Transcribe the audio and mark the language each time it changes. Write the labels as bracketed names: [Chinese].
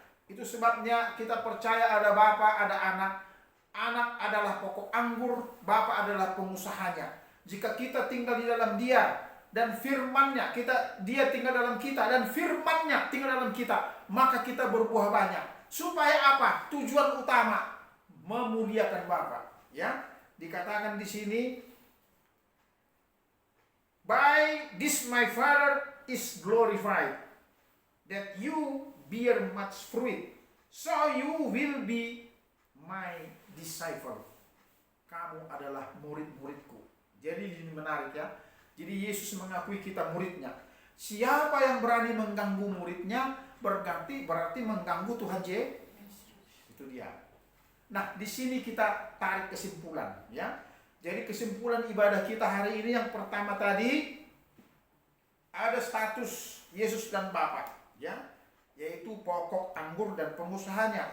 [Indonesian] Itu sebabnya kita percaya ada Bapa, ada Anak. Anak adalah pokok anggur, Bapa adalah pengusahanya. Jika kita tinggal di dalam Dia dan firman-Nya, Dia tinggal dalam kita dan firman-Nya tinggal dalam kita, maka kita berbuah banyak. Supaya apa? Tujuan utama memuliakan Bapa. Ya, dikatakan di sini, [English] by this my Father is glorified, that you bear much fruit, so you will be my disciple. [Indonesian] Kamu adalah murid-muridku. Jadi ini menarik ya. Jadi Yesus mengakui kita muridnya. Siapa yang berani mengganggu muridnya berarti mengganggu Tuhan Yesus. Itu dia. Nah, di sini kita tarik kesimpulan ya. Jadi kesimpulan ibadah kita hari ini yang pertama tadi ada status Yesus dan Bapa ya, yaitu pokok anggur dan pengusahanya.